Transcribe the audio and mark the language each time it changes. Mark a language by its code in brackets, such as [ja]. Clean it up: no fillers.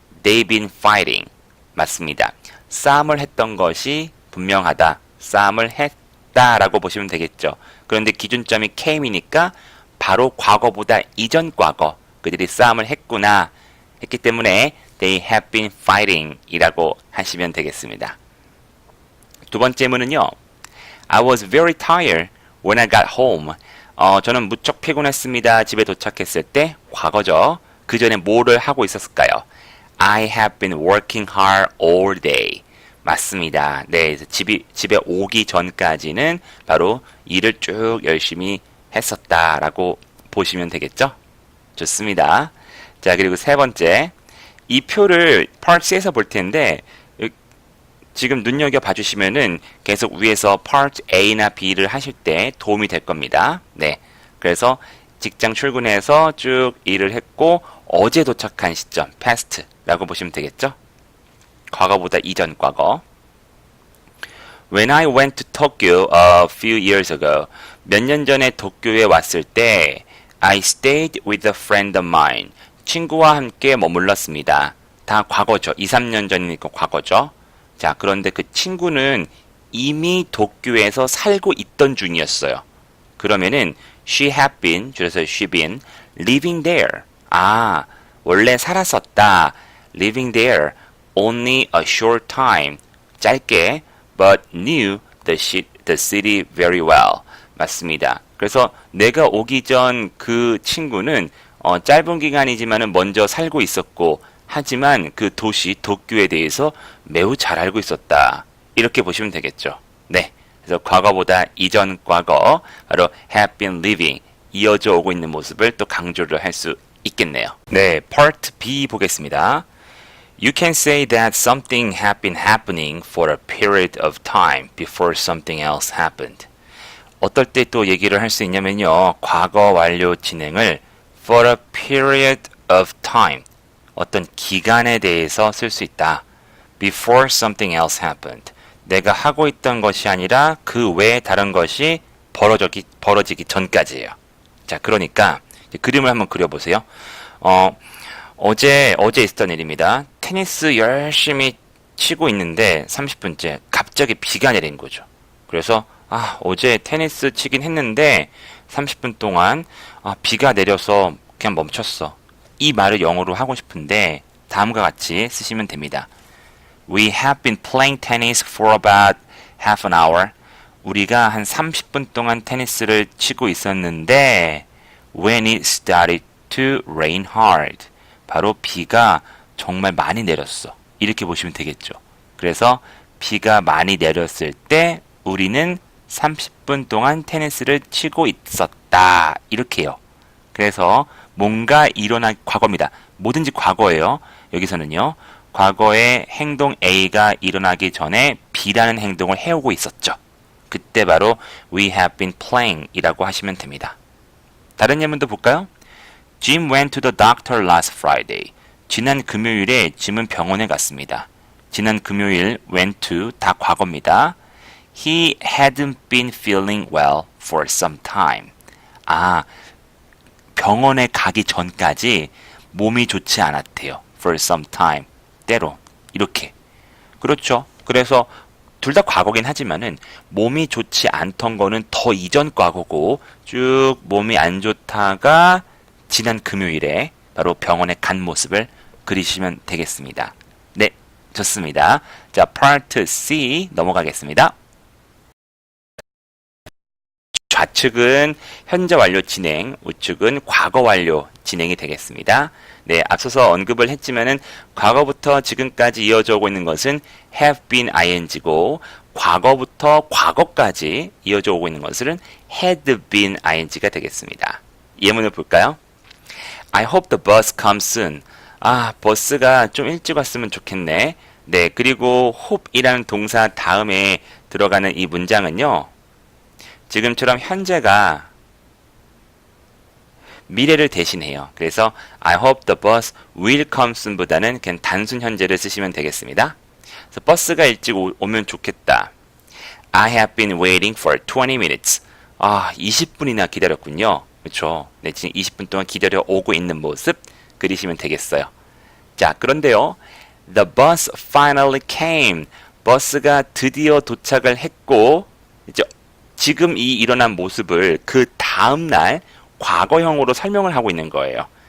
[en] They've been fighting. [ko] 맞습니다. 싸움을 했던 것이 분명하다. 싸움을 있었다라고 보시면 되겠죠. 그런데 기준점이 came이니까 바로 과거보다 이전 과거 그들이 싸움을 했구나 했기 때문에 [en] they have been fighting [ko] 이라고 하시면 되겠습니다. 두 번째 문은요. [en] I was very tired when I got home. [ko] 저는 무척 피곤했습니다. 집에 도착했을 때 과거죠. 그 전에 뭐를 하고 있었을까요? [en] I have been working hard all day. [ko] 맞습니다. 네, 집에 오기 전까지는 바로 일을 쭉 열심히 했었다라고 보시면 되겠죠? 좋습니다. 자, 그리고 세 번째. 이 표를 Part C에서 볼 텐데 지금 눈여겨 봐주시면은 계속 위에서 Part A나 B를 하실 때 도움이 될 겁니다. 네, 그래서 직장 출근해서 쭉 일을 했고 어제 도착한 시점, past라고 보시면 되겠죠? 과거보다 이전 과거. [en] When I went to Tokyo a few years ago, [ko] 몇 년 전에 도쿄에 왔을 때 [en] I stayed with a friend of mine. [ko] 친구와 함께 머물렀습니다. 다 과거죠. 2, 3년 전이니까 과거죠. 자, 그런데 그 친구는 이미 도쿄에서 살고 있던 중이었어요. 그러면은 [en] she had been, [ko] 줄여서 [en] she been, living there. [ko] 아, 원래 살았었다. [en] living there only a short time. [ko] 짧게, [en] but knew the city very well. [ko] 맞습니다. 그래서 내가 오기 전 그 친구는 짧은 기간이지만은 먼저 살고 있었고 하지만 그 도시 도쿄에 대해서 매우 잘 알고 있었다. 이렇게 보시면 되겠죠. 네. 그래서 과거보다 이전 과거 바로 have been living 이어져 오고 있는 모습을 또 강조를 할 수 있겠네요. 네, Part B 보겠습니다. [en] You can say that something had been happening for a period of time before something else happened. [ko] 어떨 때 또 얘기를 할 수 있냐면요. 과거 완료 진행을 [en] for a period of time [ko] 어떤 기간에 대해서 쓸 수 있다. [en] Before something else happened. [ko] 내가 하고 있던 것이 아니라 그 외에 다른 것이 벌어지기 전까지예요. 자, 그러니까 그림을 한번 그려보세요. 어제 있었던 일입니다. 테니스 열심히 치고 있는데 30분째 갑자기 비가 내린 거죠. 그래서 어제 테니스 치긴 했는데 30분 동안 비가 내려서 그냥 멈췄어. 이 말을 영어로 하고 싶은데 다음과 같이 쓰시면 됩니다. [en] We have been playing tennis for about half an hour. [ko] 우리가 한 30분 동안 테니스를 치고 있었는데 [en] when it started to rain hard. [ko] 바로 비가 정말 많이 내렸어. 이렇게 보시면 되겠죠. 그래서 비가 많이 내렸을 때 우리는 30분 동안 테니스를 치고 있었다. 이렇게요. 그래서 뭔가 일어난 과거입니다. 뭐든지 과거예요. 여기서는요. 과거에 행동 A가 일어나기 전에 B라는 행동을 해오고 있었죠. 그때 바로 [en] we have been playing [ko] 이라고 하시면 됩니다. 다른 예문도 볼까요? [en] Jim went to the doctor last Friday. [ko] 지난 금요일에 짐은 병원에 갔습니다. 지난 금요일 went to 다 과거입니다. [en] He hadn't been feeling well for some time. [ko] 병원에 가기 전까지 몸이 좋지 않았대요. [en] For some time. [ko] 때로. 이렇게. 그렇죠. 그래서 둘 다 과거긴 하지만은 몸이 좋지 않던 거는 더 이전 과거고 쭉 몸이 안 좋다가 지난 금요일에 바로 병원에 간 모습을 그리시면 되겠습니다. 네, 좋습니다. 자, Part C 넘어가겠습니다. 좌측은 현재 완료 진행, 우측은 과거 완료 진행이 되겠습니다. 네, 앞서서 언급을 했지만은 과거부터 지금까지 이어져 오고 있는 것은 have been ing고 과거부터 과거까지 이어져 오고 있는 것은 had been ing가 되겠습니다. 예문을 볼까요? [en] I hope the bus comes soon. [ko] 버스가 좀 일찍 왔으면 좋겠네. 네, 그리고 hope이라는 동사 다음에 들어가는 이 문장은요. 지금처럼 현재가 미래를 대신해요. 그래서 [en] I hope the bus will come soon [ko] 보다는 그냥 단순 현재를 쓰시면 되겠습니다. 그래서 버스가 일찍 오면 좋겠다. [en] I have been waiting for 20 minutes. [ko] 20분이나 기다렸군요. 그렇죠. 네, 지금 20분 동안 기다려 오고 있는 모습 그리시면 되겠어요. 자, 그런데요. [en] The bus finally came. [ko] 버스가 드디어 도착을 했고 이제 지금 이 일어난 모습을 그 다음날 과거형으로 설명을 하고 있는 거예요.